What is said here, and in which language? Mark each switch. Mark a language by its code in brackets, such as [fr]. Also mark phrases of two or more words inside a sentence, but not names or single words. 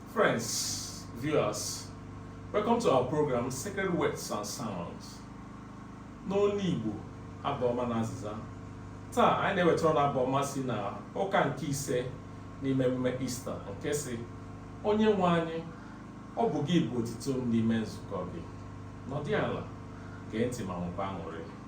[en] Friends, viewers, welcome to our program, Sacred Words and Sounds. [ig] N'onu Igbo, abụ ọma na azịza. Taa, anyị na-ewetara unu abụ ọma si na ụka nke ise n'ime emume Easter, nke si, "Onye nwe anyị, ọ bụ gị bụ otito m n'ime nzukọ gị. Nọdụ ala, gee ntị ma nwekwa aṅụrị."